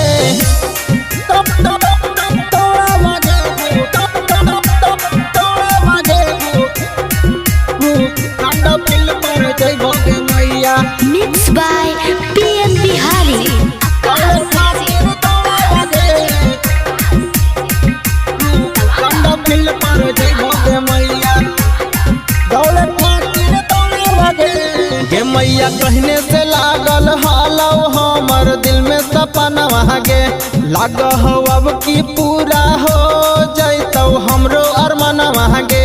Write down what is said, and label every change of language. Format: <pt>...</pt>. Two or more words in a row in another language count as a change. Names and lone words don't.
<anp>चंडा फील्ड पर जइबोगे मैया।</anp> <en>Mix by PM Bihari.</en> <anp>चंडा फील्ड पर जइबोगे मैया, दौड़े खातिर दौड़ावागे। गे मैया कहने से लागल हालौ हमर दिल में सपना गे। लाग हो अब की पूरा हो जैतौ हमरो अरमानवा गे।</anp>